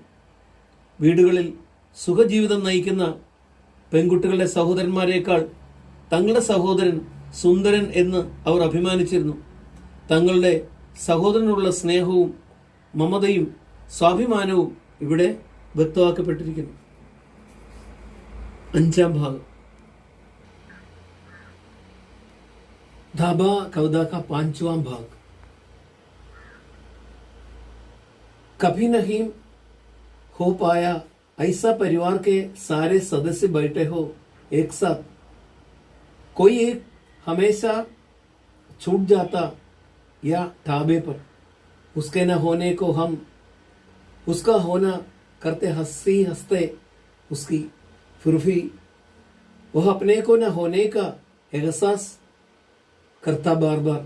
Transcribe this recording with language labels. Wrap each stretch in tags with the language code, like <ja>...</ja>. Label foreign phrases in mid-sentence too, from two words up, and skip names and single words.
<ml>വീടുകളിൽ സുഖജീവിതം നയിക്കുന്ന പെൺകുട്ടികളുടെ സഹോദരന്മാരെക്കാൾ തങ്ങളുടെ സഹോദരൻ സുന്ദരൻ എന്ന് അവർ അഭിമാനിച്ചിരുന്നു. തങ്ങളുടെ സഹോദരനുള്ള സ്നേഹവും മമതയും സ്വാഭിമാനവും ഇവിടെ വ്യക്തമാക്കപ്പെട്ടിരിക്കുന്നു. 5-ാം ഭാഗം.</ml> <hi>धाबा कविता का 5वां भाग. कभी नहीं हो पाया ऐसा परिवार के सारे सदस्य बैठे हो एक साथ, कोई एक हमेशा छूट जाता या ढाबे पर उसके न होने को हम उसका होना करते हंसी हंसते उसकी फुर्फी, वह अपने को न होने का एहसास करता बार बार.</hi>